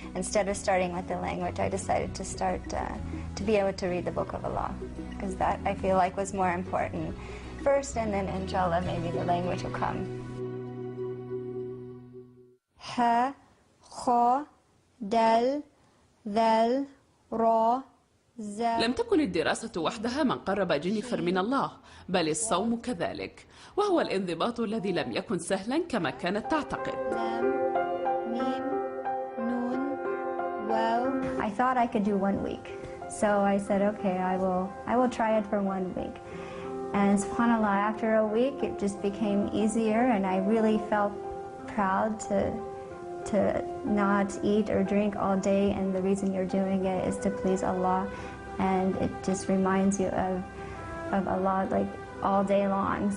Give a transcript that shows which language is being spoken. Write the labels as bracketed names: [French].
[English] Instead of starting with the language, I decided to start to be able to read the Book of Allah, because that I feel like was more important first, and then inshallah maybe the language will come. [Arabic] Ha, kha, dal, ذل را لم تكن الدراسة وحدها من قرب جينيفر من الله، بل الصوم كذلك، وهو الانضباط الذي لم يكن سهلا كما كانت تعتقد. ميم نون واو. [English] I thought I could do 1 week, so I said, okay, I will try it for 1 week. And subhanAllah, after a week, it just became easier, and I really felt proud to not eat or drink all day, and the reason you're doing it is to please Allah, and it just reminds you of Allah like all day long.